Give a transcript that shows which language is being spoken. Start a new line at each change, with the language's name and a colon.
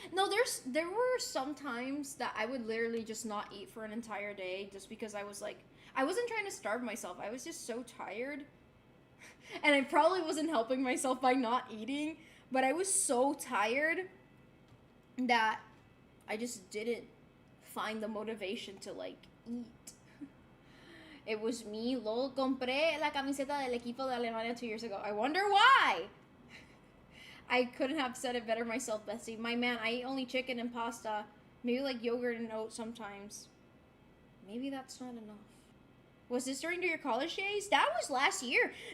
English: No, there were some times that I would literally just not eat for an entire day just because I was like, I wasn't trying to starve myself. I was just so tired. And I probably wasn't helping myself by not eating, but I was so tired that I just didn't find the motivation to, like, eat. It was me, lol.
Spanish: Compré la camiseta del equipo de Alemania
English: 2 years ago. I wonder why. I couldn't have said it better myself, Bessie. My man, I eat only chicken and pasta. Maybe, like, yogurt and oats sometimes. Maybe that's not enough. Was this during your college days? That was last year.